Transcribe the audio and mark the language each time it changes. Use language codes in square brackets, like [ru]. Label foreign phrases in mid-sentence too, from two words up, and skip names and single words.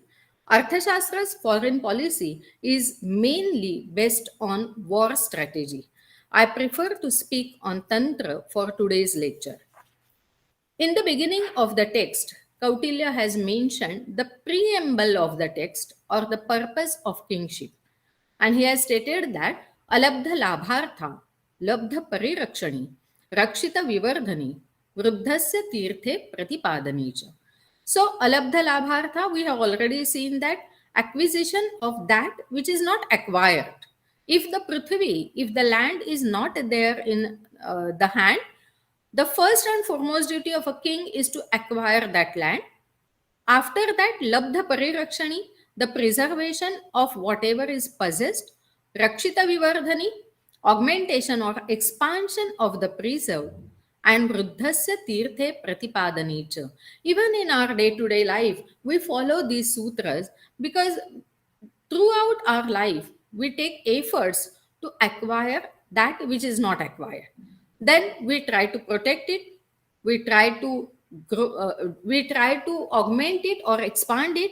[en] Arthashastra's foreign policy is mainly based on war strategy. I prefer to speak on Tantra for today's lecture. In the beginning of the text, Kautilya has mentioned the preamble of the text or the purpose of kingship. And he has stated that [sa] अलब्ध लाभार्था, लब्ध परिरक्षणी, रक्षित विवर्धनी, वृद्धस्य तीर्थे प्रतिपादनी च. So, अलब्ध लाभार्था, [en] we have already seen that acquisition of that which is not acquired. If the prithvi, if the land is not there in the hand, the first and foremost duty of a king is to acquire that land. After that, [sa] लब्ध परिरक्षणी, [en] the preservation of whatever is possessed, [sa] रक्षित विवर्धनी, [en] augmentation or expansion of the preserved, and [sa] वृद्धस्य तीर्थे प्रतिपादनी च. [en] Even in our day-to-day life, we follow these sutras because throughout our life, we take efforts to acquire that which is not acquired. Then we try to protect it, we try to grow, we try to augment it or expand it.